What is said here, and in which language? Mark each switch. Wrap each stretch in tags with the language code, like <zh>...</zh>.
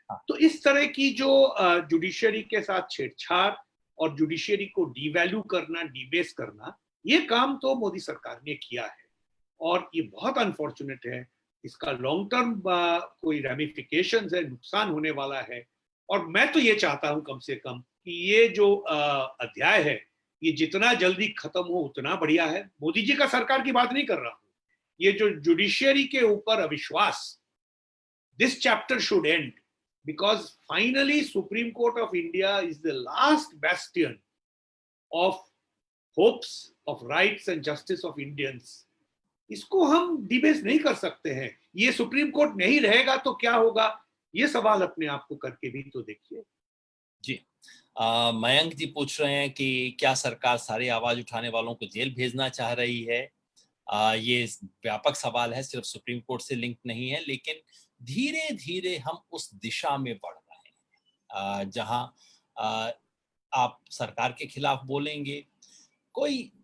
<hi>तो इस तरह की जो जुडिशियरी के साथ छेड़छाड़ और जुडिशियरी को डीवैल्यू करना, डीबेस करना, ये काम तो मोदी सरकार ने किया है, और ये बहुत अनफॉर्चुनेट है। इसका लॉन्ग टर्म कोई रेमिफिकेशंस है, नुकसान होने वाला है। और मैं तो ये चाहता हूं कम से कम कि ये जो अध्याय है, ये जितना जल्दी खत्म हो उतना बढ़िया है। मोदी जी का सरकार की बात नहीं कर रहा हूं, ये जो जुडिशियरी के ऊपर अविश्वास,</hi> <en>this chapter should end, because finally Supreme Court of India is the last bastion of hopes of rights and justice of Indians.</en> <hi>इसको हम डिबेस नहीं कर सकते हैं। ये सुप्रीम कोर्ट नहीं रहेगा तो क्या होगा, ये सवाल अपने आप को करके भी तो देखिए। जी, मयंक जी पूछ रहे हैं कि क्या सरकार सारे आवाज उठाने वालों को जेल भेजना चाह रही है? ये व्यापक सवाल है, सिर्फ सुप्रीम कोर्ट से लिंक नहीं है, लेकिन धीरे धीरे हम उस दिशा में बढ़ रहे हैं जहां आप सरकार के खिलाफ बोलेंगे, कोई</hi>